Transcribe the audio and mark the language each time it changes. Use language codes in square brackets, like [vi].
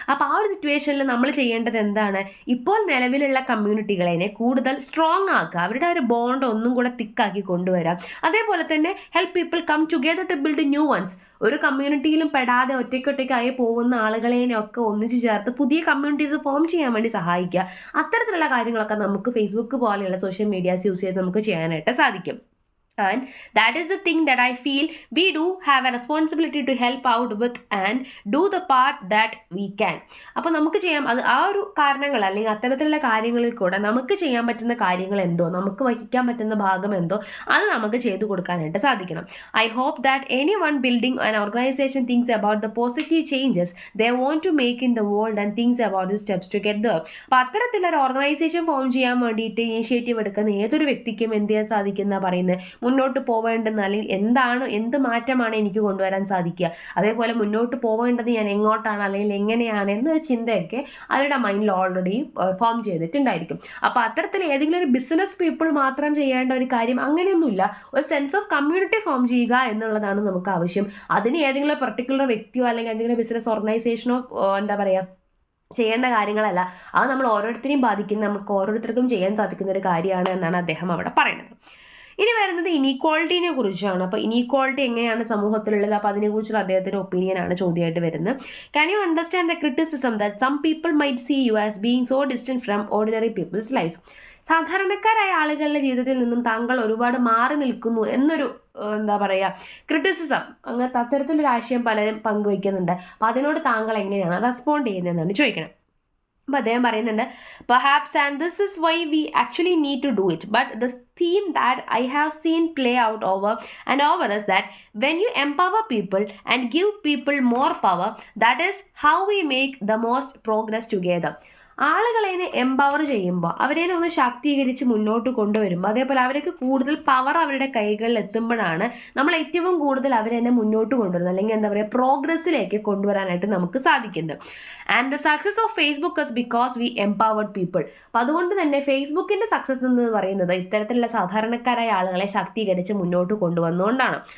[ml] അപ്പോൾ ആ ഒരു സിറ്റുവേഷനിൽ നമ്മൾ ചെയ്യേണ്ടത് എന്താണ്, ഇപ്പോൾ നിലവിലുള്ള കമ്മ്യൂണിറ്റികളെ കൂടുതൽ സ്ട്രോങ് ആക്കുക, അവരുടെ ഒരു ബോണ്ട് ഒന്നും കൂടെ തിക്കാക്കി കൊണ്ടുവരാം. അതേപോലെ തന്നെ [en] Help people come together to build new ones. [ml] ഒരു കമ്മ്യൂണിറ്റിയിലും പെടാതെ ഒറ്റയ്ക്കൊറ്റയ്ക്കായി പോകുന്ന ആളുകളെയൊക്കെ ഒന്നിച്ച് ചേർത്ത് പുതിയ കമ്മ്യൂണിറ്റീസ് ഫോം ചെയ്യാൻ വേണ്ടി സഹായിക്കുക. അത്തരത്തിലുള്ള കാര്യങ്ങളൊക്കെ നമുക്ക് ഫേസ്ബുക്ക് പോലെയുള്ള സോഷ്യൽ മീഡിയാസ് യൂസ് ചെയ്ത് നമുക്ക് ചെയ്യാനായിട്ട് സാധിക്കും. [en] And that is the thing that I feel we do have a responsibility to help out with and do the part that we can. [ml] അപ്പോൾ നമുക്ക് ചെയ്യാം അത് ആ ഒരു കാരണങ്ങൾ അല്ലെങ്കിൽ അത്തരത്തിലുള്ള കാര്യങ്ങളിൽ കൂടെ നമുക്ക് ചെയ്യാൻ പറ്റുന്ന കാര്യങ്ങൾ എന്തോ നമുക്ക് വഹിക്കാൻ പറ്റുന്ന ഭാഗം എന്തോ അത് നമുക്ക് ചെയ്തു കൊടുക്കാനായിട്ട് സാധിക്കണം. [en] I hope that anyone building an organization thinks about the positive changes they want to make in the world and thinks about the steps to get there. [ml] അപ്പോൾ അത്തരത്തിലൊരു ഓർഗനൈസേഷൻ ഫോം ചെയ്യാൻ വേണ്ടിയിട്ട് ഇനീഷ്യേറ്റീവ് എടുക്കുന്ന ഏതൊരു വ്യക്തിക്കും എന്ത് ചെയ്യാൻ സാധിക്കുന്ന പറയുന്നത് മുന്നോട്ട് പോവേണ്ടെന്ന് അല്ലെങ്കിൽ എന്ത് മാറ്റമാണ് എനിക്ക് കൊണ്ടുവരാൻ സാധിക്കുക, അതേപോലെ മുന്നോട്ട് പോവേണ്ടത് ഞാൻ എങ്ങോട്ടാണ് അല്ലെങ്കിൽ എങ്ങനെയാണ് എന്നൊരു ചിന്തയൊക്കെ അവരുടെ മൈൻഡിൽ ഓൾറെഡി ഫോം ചെയ്തിട്ടുണ്ടായിരിക്കും. അപ്പോൾ അത്തരത്തിൽ ഏതെങ്കിലും ഒരു ബിസിനസ് പീപ്പിൾ മാത്രം ചെയ്യേണ്ട ഒരു കാര്യം അങ്ങനെയൊന്നുമില്ല. ഒരു സെൻസ് ഓഫ് കമ്മ്യൂണിറ്റി ഫോം ചെയ്യുക എന്നുള്ളതാണ് നമുക്ക് ആവശ്യം. അതിന് ഏതെങ്കിലും പെർട്ടിക്കുലർ വ്യക്തിയോ അല്ലെങ്കിൽ എന്തെങ്കിലും ബിസിനസ് ഓർഗനൈസേഷനോ എന്താ പറയുക ചെയ്യേണ്ട കാര്യങ്ങളല്ല. അത് നമ്മൾ ഓരോരുത്തരെയും ബാധിക്കുന്ന നമുക്ക് ഓരോരുത്തർക്കും ചെയ്യാൻ സാധിക്കുന്ന ഒരു കാര്യമാണ് എന്നാണ് അദ്ദേഹം അവിടെ പറയുന്നത്. ഇനി വരുന്നത് ഇനീക്വാളിറ്റിനെ കുറിച്ചാണ്. അപ്പോൾ ഇനീക്വാളിറ്റി എങ്ങനെയാണ് സമൂഹത്തിലുള്ളത്, അപ്പോൾ അതിനെക്കുറിച്ചുള്ള അദ്ദേഹത്തിൻ്റെ ഒപ്പീനിയനാണ് ചോദ്യമായിട്ട് വരുന്നത്. [en] Can you understand the criticism that some people might see you as being so distant from ordinary people's lifes? [ml] സാധാരണക്കാരായ ആളുകളുടെ ജീവിതത്തിൽ നിന്നും താങ്കൾ ഒരുപാട് മാറി നിൽക്കുന്നു എന്നൊരു എന്താ പറയുക ക്രിറ്റിസിസം, അങ്ങനത്തെ അത്തരത്തിലൊരു ആശയം പലരും പങ്കുവയ്ക്കുന്നുണ്ട്. അപ്പോൾ അതിനോട് താങ്കൾ എങ്ങനെയാണ് റെസ്പോണ്ട് ചെയ്യുന്നതെന്നാണ് ചോദിക്കണം. അപ്പോൾ അദ്ദേഹം പറയുന്നുണ്ട്, [en] perhaps and this is why we actually need to do it, but the theme that I have seen play out over and over is that when you empower people and give people more power, that is how we make the most progress together. [ml] ആളുകളെ empower ചെയ്യുമ്പോൾ അവരെ ഒന്ന് ശാക്തീകരിച്ച് മുന്നോട്ട് കൊണ്ടുവരുമ്പോൾ അതേപോലെ അവർക്ക് കൂടുതൽ power അവരുടെ കൈകളിൽ എത്തുമ്പോഴാണ് നമ്മൾ ഏറ്റവും കൂടുതൽ അവരെ മുന്നോട്ട് കൊണ്ടുവരുന്നത് അല്ലെങ്കിൽ എന്താ പറയുക പ്രോഗ്രസ്സിലേക്ക് കൊണ്ടുവരാനായിട്ട് നമുക്ക് സാധിക്കുന്നത്. [en] And the success of Facebook is because we empowered people. [ml] അപ്പോൾ അതുകൊണ്ട് തന്നെ ഫേസ്ബുക്കിൻ്റെ സക്സസ് എന്ന് പറയുന്നത് ഇത്തരത്തിലുള്ള സാധാരണക്കാരായ ആളുകളെ ശാക്തീകരിച്ച് മുന്നോട്ട് കൊണ്ടുവന്നുകൊണ്ടാണ്.